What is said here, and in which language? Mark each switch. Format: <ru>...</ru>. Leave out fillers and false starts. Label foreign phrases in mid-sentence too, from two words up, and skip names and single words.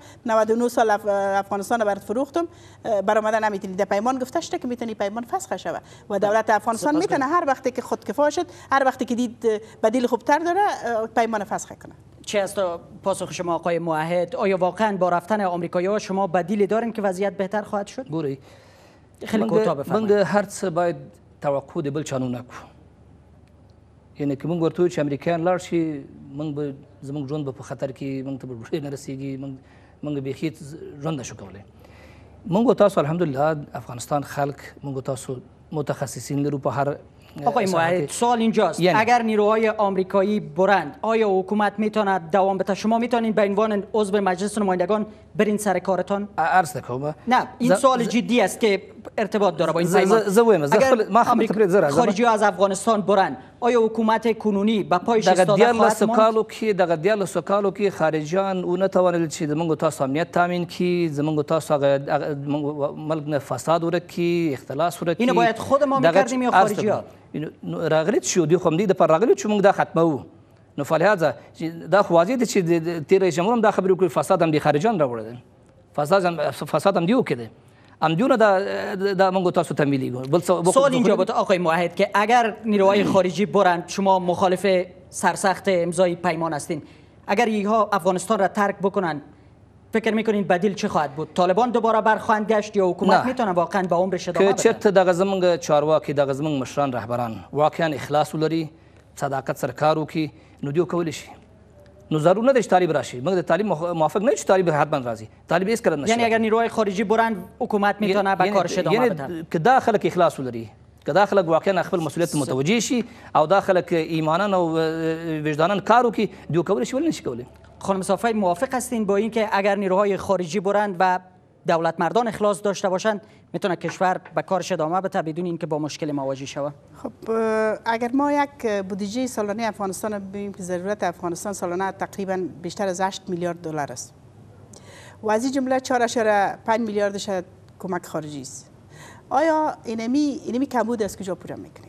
<fa>99 سال افغانستان برات فروختم، برآمده نمیتونی در پیمان گفته شده که میتونی پیمان فسخ شوه و دولت افغانستان میتونه هر وقتی که خودکفا شد، هر وقتی که دید بدیل خوبتر داره پیمان فسخ کنه. چی است پاسخ شما آقای موحد؟ آیا واقعا با رفتن آمریکایی‌ها شما بدیلی دارین که وضعیت بهتر خواهد شد؟ بوری خیلی کوتاه بفرمایید.</fa> <ps>من هر څه باید توقع د بل چانو نکو، یعنی که من ورته چې امریکایان لاړ شي من به زموږ ژوند به په خطر کې من ته به ډوډۍ نه رسیږي، من بیخي ژوند نشو کولی. موږ تاسو الحمدلله افغانستان خلق موږ تاسو متخصصین لرو په هر.</ps> <fa>آقای موحد سوال اینجاست، اگر نیروهای آمریکایی برند آیا حکومت میتونه دوام بده؟ شما میتونین به عنوان عضو مجلس نمایندگان برین سر کارتان؟ عرض نکنم نه این سوال جدی است که ارتباط داره با این پیمان. اگر خارجی از افغانستان برند آیا حکومت کنونی به پایش ایستاده خواهد ماند؟</fa> <ps>دغه 14 کالو کې خارجیان و نتوانل چې زموږ تاسو امنیت تامین کی، زموږ تاسو ملک نه فساد ورکی، اختلاس ورکی.</ps> <fa>اینو باید خود ما میکردیم یا خارجی‌ها؟</fa> <ps>راغلیت شو دی خو د پر راغلیت چې موږ دا ختمو. نو فلهذا دا خو واضح دي چې تیر رئیس جمهور هم دا خبرې وکړي فساد هم د خارجیان راوړل، فساد هم دی وکړي. امدیونه دا موږ تاسو ته میلیږو.</ps> <fa>سوال اینجا بود آقای موحد که اگر نیروهای خارجی برند شما مخالف سرسخت امضای پیمان هستین، اگر اینها افغانستان را ترک بکنن فکر میکنین بدیل چه خواهد بود؟ طالبان دوباره برخواهند گشت یا حکومت میتونه واقعا به عمرش ادامه بده؟</fa> <ps>که چرته دغه زمونږ چارواکي دغه زمونږ مشران رهبران واقعا اخلاص ولري، صداقت سره کار وکړي، نو دوی کولی شي. نو ضرور نه ده چې طالب راشي، موږ د طالب موافق نه یو چې طالب حتما راځي، طالب هیڅ کله نشي.</ps> <fa>یعنی اگر نیروهای خارجی برند حکومت میتونه به کارش ادامه بده؟</fa> <ps>یعنی که دا خلک اخلاص ولري، که دا خلک واقعا خپل مسئولیت متوجه شي او دا خلک ایمانن او وجدانن کار وکړي، دوی کولی شي ولی نشي کولی.</ps> <fa>خانم صافی موافق هستین با اینکه اگر نیروهای خارجی برند و دولت مردان اخلاص داشته باشند میتونه کشور به کارش ادامه بده بدون اینکه با مشکل مواجه شود؟ خب اگر ما یک بودجه سالانه افغانستان رو ببینیم که ضرورت افغانستان سالانه تقریبا بیشتر از 8 میلیارد دلار است و از این جمله 4.5 میلیاردش کمک خارجی است، آیا اینمی کمبود از کجا پوره میکنیم؟</fa>